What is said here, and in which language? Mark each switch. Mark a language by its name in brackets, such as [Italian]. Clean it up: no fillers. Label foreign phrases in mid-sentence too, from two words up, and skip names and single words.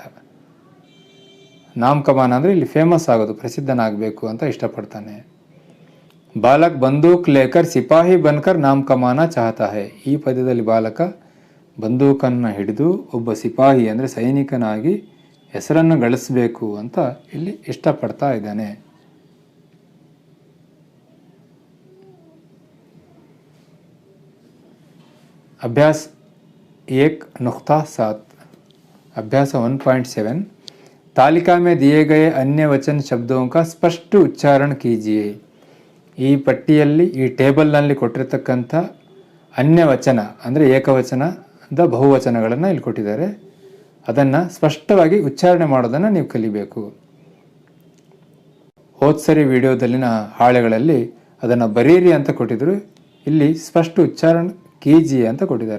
[Hindi] नाम कमाना [Kannada] ಅಂದರೆ ಇಲ್ಲಿ ಫೇಮಸ್ ಆಗೋದು, ಪ್ರಸಿದ್ಧನಾಗಬೇಕು ಅಂತ ಇಷ್ಟಪಡ್ತಾನೆ. [Hindi] बालक बंदूक लेकर सिपाही बनकर नाम कमाना चाहता है. [Kannada] ಈ ಪದ್ಯದಲ್ಲಿ ಬಾಲಕ ಬಂದೂಕನ್ನು ಹಿಡಿದು ಒಬ್ಬ ಸಿಪಾಹಿ ಅಂದರೆ ಸೈನಿಕನಾಗಿ ಹೆಸರನ್ನು ಗಳಿಸಬೇಕು ಅಂತ ಇಲ್ಲಿ ಇಷ್ಟಪಡ್ತಾ ಇದ್ದಾನೆ. [Hindi] अभ्यास 1.7 अभ्यास 1.7 तालिका में दिए गए अन्य वचन शब्दों का स्पष्ट उच्चारण कीजिए. [Kannada] ಈ ಪಟ್ಟಿಯಲ್ಲಿ ಈ ಟೇಬಲ್ನಲ್ಲಿ ಕೊಟ್ಟಿರತಕ್ಕಂಥ ಅನ್ಯವಚನ ಅಂದರೆ ಏಕವಚನದ ಬಹುವಚನಗಳನ್ನು ಇಲ್ಲಿ ಕೊಟ್ಟಿದ್ದಾರೆ. ಅದನ್ನು ಸ್ಪಷ್ಟವಾಗಿ ಉಚ್ಚಾರಣೆ ಮಾಡೋದನ್ನು ನೀವು ಕಲಿಬೇಕು. ಹೋದ್ಸರಿ ವಿಡಿಯೋದಲ್ಲಿನ ಹಾಳೆಗಳಲ್ಲಿ ಅದನ್ನು ಬರೀರಿ ಅಂತ ಕೊಟ್ಟಿದ್ರು, ಇಲ್ಲಿ ಸ್ಪಷ್ಟ ಉಚ್ಚಾರಣೆ ಕೀಜಿಯೆ ಅಂತ ಕೊಟ್ಟಿದ್ದಾರೆ.